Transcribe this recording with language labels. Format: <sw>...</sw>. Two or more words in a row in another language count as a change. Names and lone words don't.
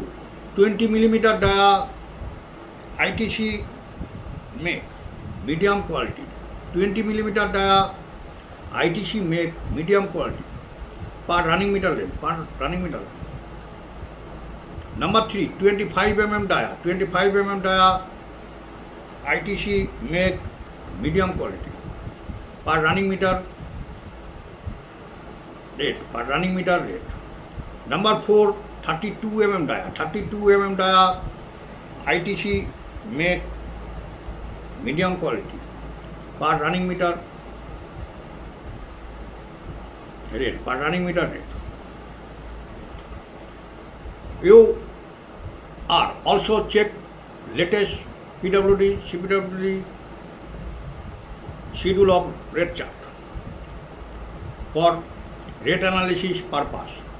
<en>20 mm dia ITC make medium quality. 20 mm dia ITC make medium quality per running meter length. Per running meter length. Number 3. 25 mm dia. 25 mm dia ITC make medium quality per running meter rate. Per running meter rate. Number 4. 32 mm dia. 32 mm dia ITC make medium quality per running meter rate. Per running meter rate. You are also check latest PWD, CPWD schedule of rate chart for rate analysis purpose.</en>